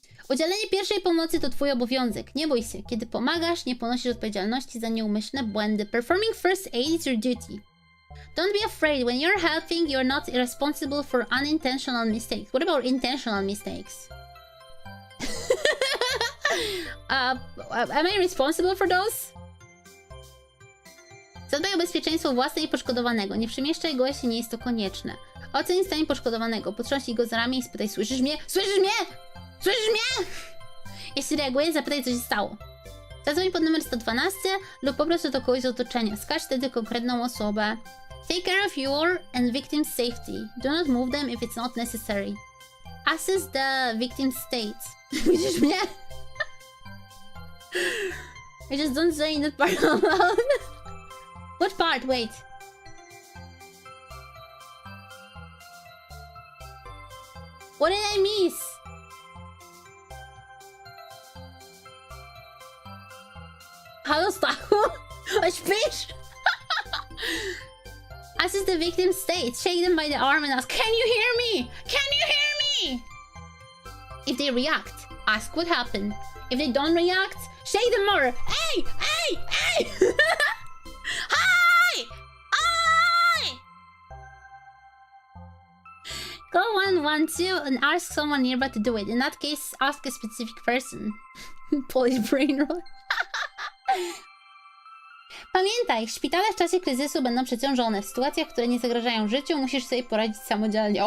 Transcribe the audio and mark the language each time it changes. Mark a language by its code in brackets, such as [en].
[pl] Udzielenie pierwszej pomocy to twój obowiązek. Nie bój się. Kiedy pomagasz, nie ponosisz odpowiedzialności za nieumyślne błędy. [en] Performing first aid is your duty. Don't be afraid. When you're helping, you're not responsible for unintentional mistakes. What about intentional mistakes? Am I responsible for those? [pl] Zadbaj o bezpieczeństwo własne i poszkodowanego. Nie przemieszczaj go, jeśli nie jest to konieczne. Oceń stan poszkodowanego. Potrząśnij go za ramię i spytaj: słyszysz mnie? Słyszysz mnie? Słyszysz mnie? Jeśli reaguje, zapytaj, co się stało. Zadzwoń pod numer 112 lub po prostu do kogoś z otoczenia. Wskaż wtedy konkretną osobę. [en] Take care of your and victim's safety. Do not move them if it's not necessary. Assess the victim's state. [pl] Widzisz mnie? [en] I just don't say that part out loud. What part? Wait. What did I miss? [pl] Halo, Stachu? Śpisz? [en] Assess the victim's state. Shake them by the arm and ask, can you hear me? Can you hear me? If they react, ask what happened. If they don't react, shake them more. Hey! Hey! Hey! Hi! Hi! Call 112 and ask someone nearby to do it. In that case, ask a specific person. Polish brain roll. [pl] Pamiętaj, szpitale w czasie kryzysu będą przeciążone. W sytuacjach, które nie zagrażają życiu, musisz sobie poradzić samodzielnie.